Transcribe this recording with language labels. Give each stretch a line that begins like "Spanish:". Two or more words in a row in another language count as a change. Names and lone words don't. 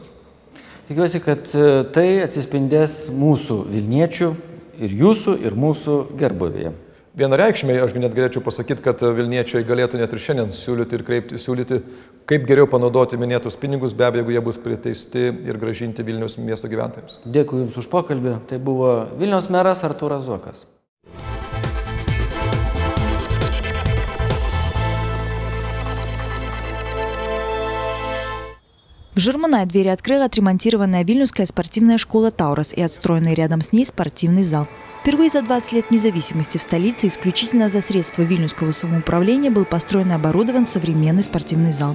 Lithuanian: Tikiuosi, kad tai atsispindės mūsų vilniečių ir jūsų ir mūsų gerbūvyje. Vienareikšmiai, aš net galėčiau pasakyti, kad vilniečiai galėtų net ir šiandien siūlyti, kaip geriau panaudoti minėtus pinigus, be abejo, jeigu jie bus priteisti ir grąžinti Vilniaus miesto gyventojams. Dėkui Jums už pokalbį. Tai buvo Vilniaus meras Artūras Zuokas.
Russian: В Журмана двери открыла отремонтированная Вильнюсская спортивная школа «Таурос» и отстроенный рядом с ней спортивный зал. Впервые за 20 лет независимости в столице исключительно за средства Вильнюсского самоуправления был построен и оборудован современный спортивный зал.